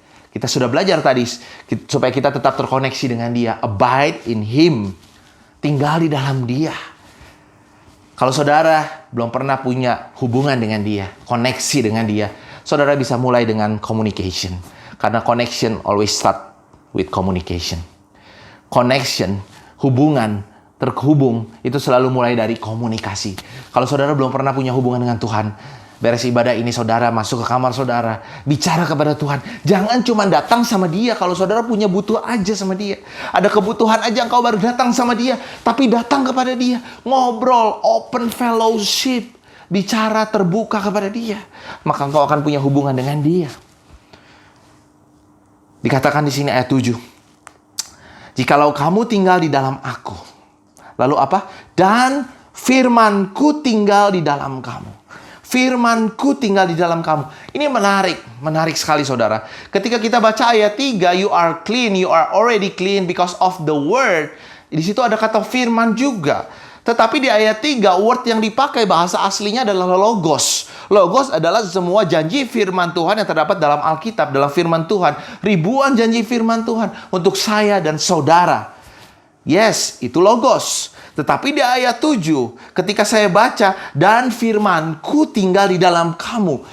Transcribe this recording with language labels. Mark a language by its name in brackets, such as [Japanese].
[Indonesian] Kita sudah belajar tadi supaya kita tetap terkoneksi dengan Dia. [English] Abide in Him. [Indonesian] Tinggal di dalam Dia. Kalau saudara belum pernah punya hubungan dengan Dia, koneksi dengan Dia, saudara bisa mulai dengan communication. Karena [English] connection always start with communication. [Indonesian] Connection, hubungan, terhubung, itu selalu mulai dari komunikasi. Kalau saudara belum pernah punya hubungan dengan Tuhan, beres ibadah ini saudara masuk ke kamar saudara, bicara kepada Tuhan. Jangan cuma datang sama Dia kalau saudara punya butuh aja sama Dia. Ada kebutuhan aja engkau baru datang sama Dia, tapi datang kepada Dia, ngobrol, [English] open fellowship, [Indonesian] bicara terbuka kepada Dia, maka engkau akan punya hubungan dengan Dia. Dikatakan di sini ayat 7. Jikalau kamu tinggal di dalam Aku. Lalu apa? Dan firman-Ku tinggal di dalam kamu. Firman-Ku tinggal di dalam kamu. Ini menarik sekali saudara. Ketika kita baca ayat 3, [English] you are clean, you are already clean because of the word. [Indonesian] Di situ ada kata firman juga. Tetapi di ayat 3, word yang dipakai bahasa aslinya adalah logos. Logos adalah semua janji firman Tuhan yang terdapat dalam Alkitab, dalam firman Tuhan. Ribuan janji firman Tuhan untuk saya dan saudara. Yes, itu logos. Tetapi di ayat 7, ketika saya baca, dan firman-Ku tinggal di dalam kamu.